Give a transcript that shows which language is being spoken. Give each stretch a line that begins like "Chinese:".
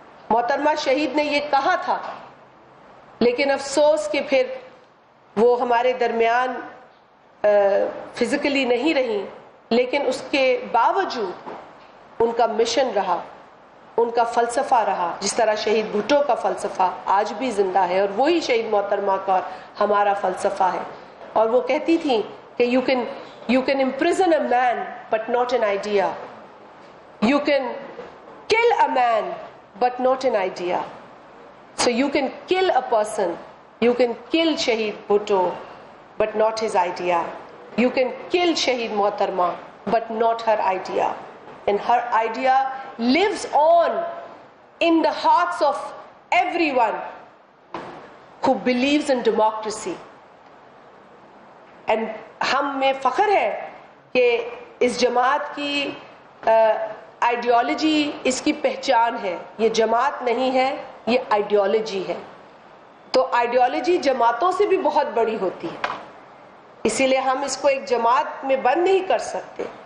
Urdu: محترمہ شہید نے یہ کہا تھا، لیکن افسوس کہ پھر وہ ہمارے درمیان فزیکلی نہیں رہی، لیکن اس کے باوجود ان کا مشن رہا، ان کا فلسفہ رہا. جس طرح شہید بھٹو کا فلسفہ آج بھی زندہ ہے، اور وہی شہید محترمہ کا ہمارا فلسفہ ہے. اور وہ کہتی تھیں کہ
English: you can imprison a man but not an idea. You can kill a man but not an idea. So you can kill a person, you can kill Shaheed Bhutto but not his idea. You can kill Shaheed Mohtarma but not her idea. And her idea lives on in the hearts of everyone who believes in democracy.
Urdu: And ہم میں فخر ہے کہ اس جماعت کی ideology اس کی پہچان ہے. یہ جماعت نہیں ہے، یہ آئیڈیالوجی ہے. تو آئیڈیالوجی جماعتوں سے بھی بہت بڑی ہوتی ہے، اسی لیے ہم اس کو ایک جماعت میں بند نہیں کر سکتے.